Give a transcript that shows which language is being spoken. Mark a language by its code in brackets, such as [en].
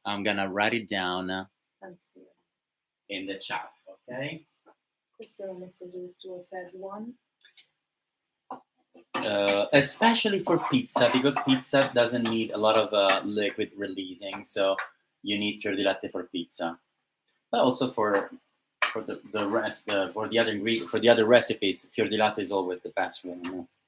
[en] I'm gonna write it down in the chat, okay? [it] Questo lo metto sul tuo set one. [en] Especially for pizza, because pizza doesn't need a lot of liquid releasing, so you need fior di latte for pizza. But also for the rest, for the other ingredients, for the other recipes, fior di latte is always the best one.